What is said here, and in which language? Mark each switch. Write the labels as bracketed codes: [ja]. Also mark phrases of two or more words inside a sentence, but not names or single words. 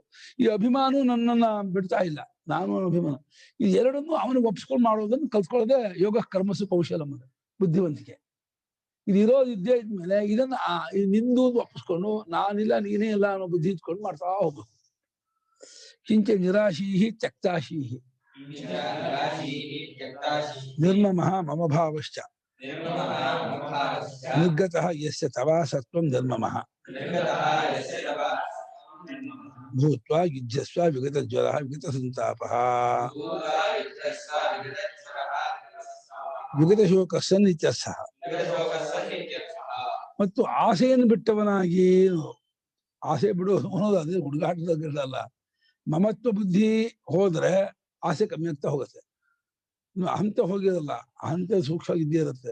[kn] ಈ ಅಭಿಮಾನ ನನ್ನನ್ನ ಬಿಡ್ತಾ ಇಲ್ಲ, ನಾನು ಅಭಿಮಾನ, ಈ ಎರಡನ್ನೂ ಅವನಿಗೆ ಒಪ್ಪಿಸ್ಕೊಂಡು ಮಾಡೋದನ್ನು ಕಲ್ತ್ಕೊಳ್ಳೋದೇ [sa] ಯೋಗ ಕರ್ಮಸು ಕೌಶಲ [kn] ಬುದ್ಧಿವಂತಿಕೆ. ಇದಿರೋದು ಇದ್ದೇ ಇದ್ಮೇಲೆ ಇದನ್ನ ನಿಂದು ಒಪ್ಪಿಸ್ಕೊಂಡು ನಾನಿಲ್ಲ ನೀನೇ ಇಲ್ಲ ಅನ್ನೋ ಬುದ್ಧಿ ಇಟ್ಕೊಂಡು ಮಾಡ್ತಾ ಹೋಗ್ಬೇಕು. [sa] ಕಿಂಚ ನಿರಾಶೀಹಿ ತ್ಯಕ್ತಾಶೀಹಿ ನಿರ್ಮಮಃ ಮಮ ಭಾವಶ್ಚ ನಿರ್ಗತಃ ಯಸ್ಯ ತವಾ ಸತ್ವಂ ನಿರ್ಮಮಃ ಭೂತ್ವಾ ಯುಜ್ಯಸ್ವ ವಿಗತ ಜ್ವರಃ ವಿಗತ ಸಂತಾಪಃ ವಿಗತ ಶೋಕಸ್ಯ ನಿತ್ಯಸ್ಸಃ. [kn] ಮತ್ತು ಆಸೆಯನ್ನು ಬಿಟ್ಟವನಾಗಿ, ಆಸೆ ಬಿಡು ಅನ್ನೋದು ಅದೇ ಹುಡುಗಾಟದಲ್ಲ. ಮಮತ್ವ ಬುದ್ಧಿ ಹೋದ್ರೆ ಆಸೆ ಕಮ್ಮಿ ಆಗ್ತಾ ಹೋಗುತ್ತೆ. ಅಹಂತ ಹೋಗಿರಲ್ಲ, ಅಹಂತ ಸೂಕ್ಷ್ಮ ಇದ್ದೇ ಇರುತ್ತೆ.